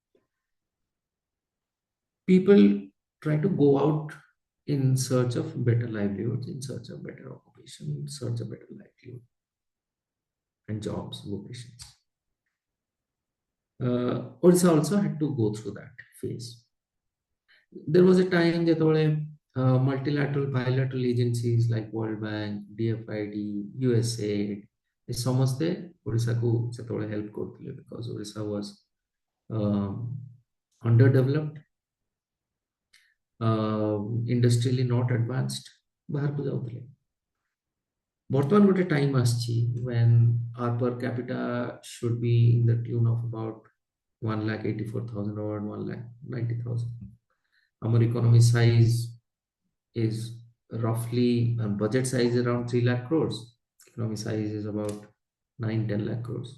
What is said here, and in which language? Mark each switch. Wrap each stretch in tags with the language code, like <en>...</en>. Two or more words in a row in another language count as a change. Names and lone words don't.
<en>People try to go out in search of better livelihoods, in search of better occupation, in search of better livelihood and jobs, vocations. Odisha also had to go through that phase. There was a time that multilateral, bilateral agencies like World Bank, DFID, USAID,</en> <or>ସମସ୍ତେ ଓଡ଼ିଶାକୁ ସେତେବେଳେ</or> <en>help କରୁଥିଲେ because Odisha was underdeveloped, industrially not advanced,</en> <or>ବାହାରକୁ ଯାଉଥିଲେ. ବର୍ତ୍ତମାନ ଗୋଟେ</or> <en>time ଆସିଛି when our per capita should be in the tune of about 1,84,000 or 1,90,000. Our economy size is roughly, budget size is around 3 lakh crores. Economy size is about 9-10 lakh crores.</en>